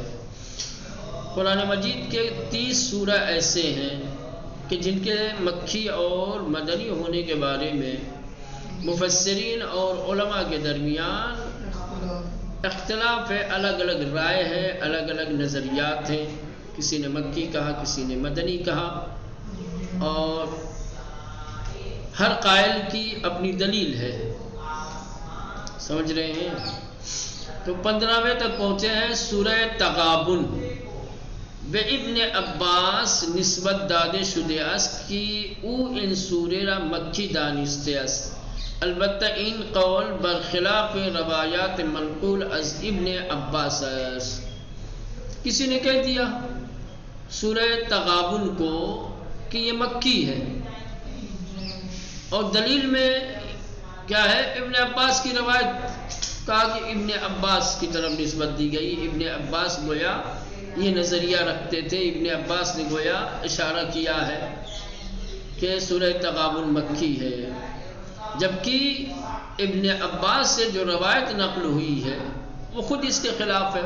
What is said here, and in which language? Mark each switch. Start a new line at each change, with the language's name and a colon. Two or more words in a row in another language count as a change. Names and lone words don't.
Urdu: قرآن مجید کے 30 سورہ ایسے ہیں کہ جن کے مکی اور مدنی ہونے کے بارے میں مفسرین اور علماء کے درمیان اختلاف ہے، الگ الگ رائے ہے، الگ الگ نظریات ہیں۔ کسی نے مکی کہا، کسی نے مدنی کہا، اور ہر قائل کی اپنی دلیل ہے۔ سمجھ رہے ہیں؟ تو 15ویں تک پہنچے ہیں سورہ تغابن۔
Persian: به ابن عباس نسبت داده شده است که او این سوره را مکی دانسته است، البته این قول برخلاف روایات منقول از ابن عباس است۔
Urdu: کسی نے کہہ دیا سورہ تغابن کو کہ یہ مکی ہے، اور دلیل میں کیا ہے؟ ابن عباس کی روایت، کہا کہ ابن عباس کی طرف نسبت دی گئی۔ ابن عباس گویا یہ نظریہ رکھتے تھے، ابن عباس نے گویا اشارہ کیا ہے کہ سورہ تغابن مکی ہے، جبکہ ابن عباس سے جو روایت نقل ہوئی ہے وہ خود اس کے خلاف ہے۔